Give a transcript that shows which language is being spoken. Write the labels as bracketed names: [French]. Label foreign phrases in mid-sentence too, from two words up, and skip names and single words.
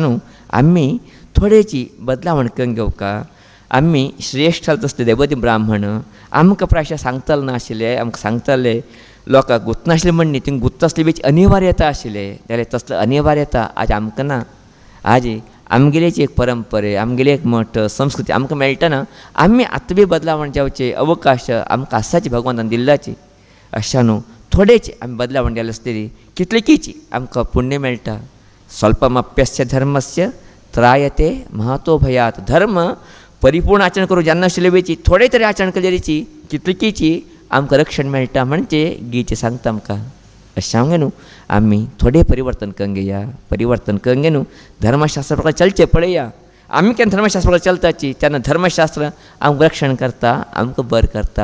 [Konkani] न्हू आमी थोडेची बदलावण करून घेवका आमी श्रेश्ठ तसले देवती ब्राह्मण आमकां प्रायशा सांगताले नाशिल्ले आमकां सांगताले लोकांक गुंतनाशिल्ले म्हण न्ही थिंग गुंत तसले बीच अनिवार्यता आशिल्ले जाल्यार तसले अनिवार्यता आज आमकां ना आज आमगेलेची एक परंपरे आमगेले एक मठ संस्कृती आमकां मेळटना आमी आतां बी बदलावण जावचे अवकाश आमकां आसाची भगवंतान दिल्ल्याची अशा न्हू थोडेची आमी बदलावण जाले आसतली कितलेकीची आमकां पुण्य मेळटा [Sanskrit] स्वल्पमप्यस्य धर्मस्य त्रायते महतो भयात [Konkani] धर्म परिपूर्ण आचरण करूं जेन्ना आशिल्ले वेची थोडे तरी आचरण केलेलीची कितलेकीची आमकां रक्षण मेळटा म्हणजे गीते सांगता आमकां अशें सांगे न्हू आमी थोडे परिवर्तन करून घेया परिवर्तन करून घे न्हू धर्मशास्त्रा प्रकार चलचे पळया आमी केन्ना धर्मशास्त्रा प्रकार चलताची तेन्ना धर्मशास्त्र आमकां रक्षण करता आमकां बर करता